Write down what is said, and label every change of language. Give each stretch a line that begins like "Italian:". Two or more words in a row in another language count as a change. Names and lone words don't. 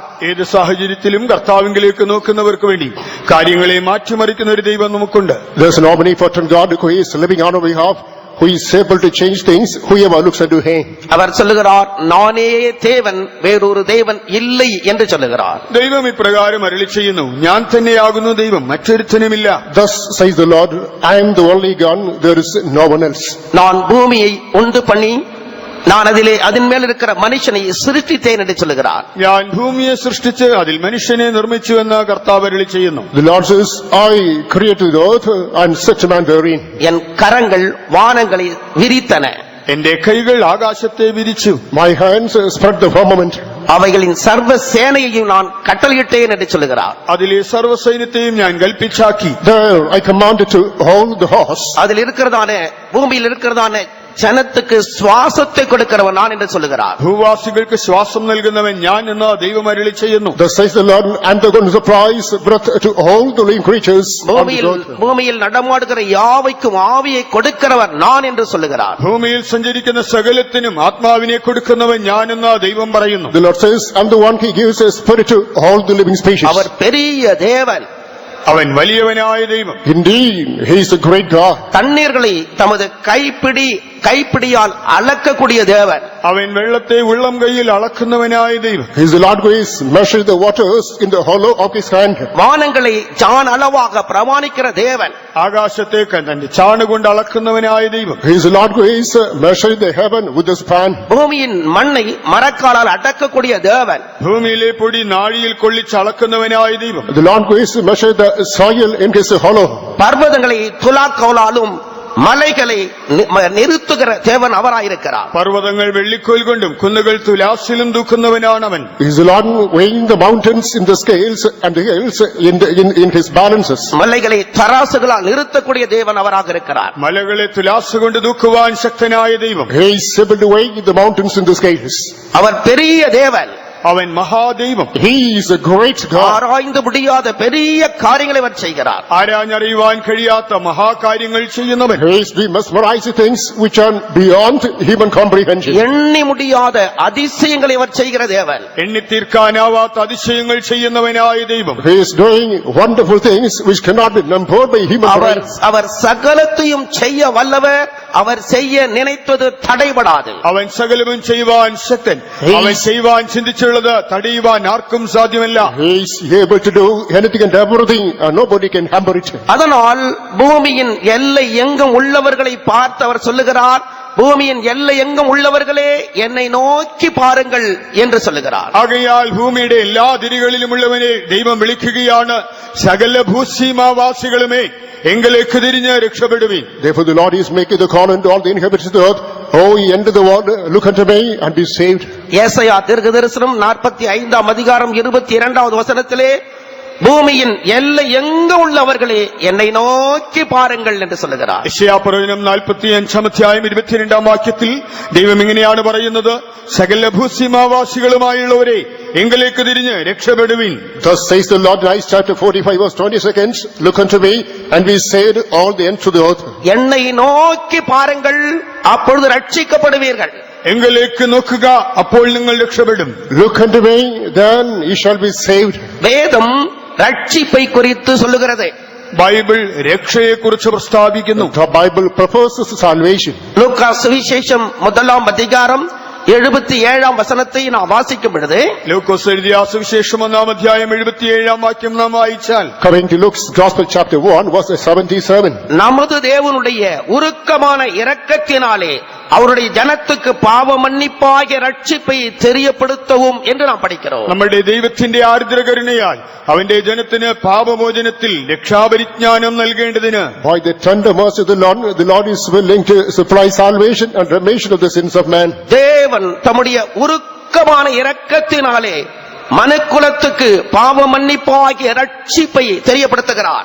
Malayalam: ഏത് സാഹചര്യത്തിലും കർത്താവിലേക്ക് നോക്കുന്നവർക്ക് വേണ്ടി കാര്യങ്ങളെ മാറ്റിമറിക്കുന്ന ഒരു ദൈവം നമുക്കുണ്ട്.
English: There's an omnipotent God who is living on our behalf, who is able to change things, whoever looks unto him.
Tamil: அவர் சொல்லுகிறார், நானே தேவன், வேறொரு தேவன் இல்லை என்று சொல்லுகிறார்.
Malayalam: ദൈവം ഇപ്രകാരം അരുളി ചെയ്യുന്നു, ഞാൻ തന്നെയാകുന്നു ദൈവം, മറ്റൊരുത്തനുമില്ല.
English: Thus says the Lord, I am the only God, there is no one else.
Tamil: நான் பூமியை உண்டு பண்ணி நான் அதன் மேல் இருக்கிற மனுஷனை சிருஷ்டித்தேன் என்று சொல்லுகிறார்.
Malayalam: ഞാൻ ഭൂമിയെ സൃഷ്ടിച്ച് അതിൽ മനുഷ്യനെ നിർമ്മിച്ചു എന്ന് കർത്താവ് അരുളി ചെയ്യുന്നു.
English: The Lord says, I created the earth and set man therein.
Tamil: என் கரங்கள் வானங்களை விரித்தன,
Malayalam: എന്റെ കൈകൾ ആകാശത്തെ വിരിച്ചു.
English: My hands spread the firmament.
Tamil: அவைகளின் சர்வ சேனையையும் நான் கட்டளையிட்டேன் என்று சொல்லுகிறார்.
Malayalam: അതിലെ സർവ്വസൈന്യത്തെയും ഞാൻ കൽപ്പിച്ചാക്കി.
English: There I commanded to hold the horse.
Tamil: அதில் இருக்கிறதான பூமியில் இருக்கிறதான ஜனத்துக்கு சுவாசத்தை கொடுக்கிறவன் நான் என்று சொல்லுகிறார்.
Malayalam: ഭൂവാസികൾക്ക് ശ്വാസം നൽകുന്നവൻ ഞാൻ എന്ന് ദൈവം അരുളി ചെയ്യുന്നു.
English: Thus says the Lord, and the God supplies breath to all the living creatures.
Tamil: பூமியில் நடமாடுகிற யாவைக்கும் ஆவியை கொடுக்கிறவர் நான் என்று சொல்லுகிறார்.
Malayalam: ഭൂമിയിൽ സഞ്ചരിക്കുന്ന സകലത്തിനും ആത്മാവിനെ കൊടുക്കുന്നവൻ ഞാൻ എന്ന് ദൈവം പറയുന്നു.
English: The Lord says, I'm the one who gives a spirit to all the living species.
Tamil: அவர் பெரிய தேவன்,
Malayalam: അവൻ വലിയവനായ ദൈവം.
English: Indeed, he is a great God.
Tamil: தண்ணீர்களை தமது கைப்பிடியால் அளக்கக்கூடிய தேவன்.
Malayalam: അവൻ വെള്ളത്തെ ഉള്ളം കൈയിൽ അളക്കുന്നവനായ ദൈവം.
English: He is the Lord who is measured the waters in the hollow of his hand.
Tamil: வானங்களை ஜான் அளவாக பிரமாணிக்கிற தேவன்.
Malayalam: ആകാശത്തെ തന്റെ ചാണുകൊണ്ട് അളക്കുന്നവനായ ദൈവം.
English: He is the Lord who is measured the heaven with the span.
Tamil: பூமியின் மண்ணை மரக்காலால் அடக்கக்கூடிய தேவன்.
Malayalam: ഭൂമിയിലെ പൊടി നാഴിയിൽ കൊള്ളിച്ച് അളക്കുന്നവനായ ദൈവം.
English: The Lord who is measured the soil in his hollow.
Tamil: பர்வதங்களை துலாக்கோலாலும் மலைகளை நிறுத்துகிற தேவன் அவராயிருக்கிறார்.
Malayalam: പർവ്വതങ്ങൾ വെള്ളിക്കോൽ കൊണ്ടും കുന്നുകൾ തുലാസിലും തൂക്കുന്നവനാണ് അവൻ.
English: He is the Lord weighing the mountains in the scales and the hills in his balances.
Tamil: மலைகளை தராசுகளால் நிறுத்தக்கூடிய தேவன் அவராக இருக்கிறார்.
Malayalam: മലകളെ തുലാസ് കൊണ്ട് തൂക്കുവാൻ ശക്തനായ ദൈവം.
English: He is able to weigh the mountains in the scales.
Tamil: அவர் பெரிய தேவன்,
Malayalam: അവൻ മഹാദൈവം.
English: He is a great God.
Tamil: ஆராய்ந்து முடியாத பெரிய காரியங்களை அவர் செய்கிறார்.
Malayalam: ആരാഞ്ഞറിയുവാൻ കഴിയാത്ത മഹാകാര്യങ്ങൾ ചെയ്യുന്നവൻ.
English: He is the mesmerizing things which are beyond human comprehension.
Tamil: எண்ணி முடியாத அதிசயங்களை அவர் செய்கிற தேவன்.
Malayalam: എണ്ണിത്തീർക്കാനാവാത്ത അതിശയങ്ങൾ ചെയ്യുന്നവനായ ദൈവം.
English: He is doing wonderful things which cannot be numbered by human brain.
Tamil: அவர் சகலத்தையும் செய்ய வல்லவர், அவர் செய்ய நினைத்தது தடைபடாது.
Malayalam: അവൻ സകലവും ചെയ്യുവാൻ ശക്തൻ. അവൻ ചെയ്യുവാൻ ചിന്തിച്ചുള്ളത് തടയുവാൻ ആർക്കും സാധ്യമല്ല.
English: He is able to do anything and everything, and nobody can hamper it.
Tamil: அதனால் பூமியின் எல்லை எங்கும் உள்ளவர்களை பார்த்து அவர் சொல்லுகிறார், பூமியின் எல்லை எங்கும் உள்ளவர்களே என்னை நோக்கி பாருங்கள் என்று சொல்லுகிறார்.
Malayalam: ആകയാൽ ഭൂമിയുടെ എല്ലാ അതിരുകളിലുമുള്ളവനെ ദൈവം വിളിക്കുകയാണ്, സകല ഭൂസീമാവാസികളുമേ എങ്കിലേക്ക് തിരിഞ്ഞ് രക്ഷപ്പെടുവീൻ.
English: Therefore the Lord is making the call unto all the inhabitants of the earth, O ye end of the world, look unto me and be saved.
Tamil: ஏசாயா தீர்க்கதரிசனம் 45ஆம் அதிகாரம் 22வது வசனத்திலே பூமியின் எல்லை எங்க உள்ளவர்களே என்னை நோக்கி பாருங்கள் என்று சொல்லுகிறார்.
Malayalam: യെശയ്യാപ്രവചനം 45-ാം അധ്യായം 22-ാം വാക്യത്തിൽ ദൈവം ഇങ്ങനെയാണ് പറയുന്നത്, സകല ഭൂസീമാവാസികളുമായുള്ളവരെ എങ്കിലേക്ക് തിരിഞ്ഞ് രക്ഷപ്പെടുവീൻ.
English: Thus says the Lord in Isaiah chapter 45 verse 22, look unto me and be saved all the ends of the earth.
Tamil: என்னை நோக்கி பாருங்கள், அப்பொழுது ரட்சிக்கப்படுவீர்கள்.
Malayalam: എങ്കിലേക്ക് നോക്കുക, അപ്പോൾ നിങ്ങൾ രക്ഷപ്പെടും.
English: Look unto me, then ye shall be saved.
Tamil: வேதம் ரட்சிப்பை குறித்து சொல்லுகிறது.
Malayalam: ബൈബിൾ രക്ഷയെക്കുറിച്ച് പ്രസ്താവിക്കുന്നു.
English: The Bible proposes salvation.
Tamil: லூக்கா சுவிசேஷம் 1ஆம் அதிகாரம் 77ஆம் வசனத்தை நாம் வாசிக்கும் பொழுது,
Malayalam: ലൂക്കോസ് എഴുതിയ സുവിശേഷം 1-ാം അധ്യായം 77-ാം വാക്യം നാം വായിച്ചാൽ,
English: Coming to Luke's Gospel chapter 1 verse 77.
Tamil: நமது தேவனுடைய உருக்கமான இரக்கத்தினாலே அவருடைய ஜனத்துக்கு பாவ மன்னிப்பாகிய ரட்சிப்பை தெரியப்படுத்தவும் என்று நாம் படிக்கிறோம்.
Malayalam: നമ്മുടെ ദൈവത്തിന്റെ ആർദ്രകരുണയാൽ അവന്റെ ജനത്തിന് പാപമോചനത്തിൽ രക്ഷാപരിജ്ഞാനം നൽകേണ്ടതിന്
English: By the tender mercy of the Lord is willing to supply salvation and remission of the sins of man.
Tamil: தேவன் தம்முடைய உருக்கமான இரக்கத்தினாலே மனுக்குலத்துக்கு பாவ மன்னிப்பாகிய ரட்சிப்பை தெரியப்படுத்துகிறார்.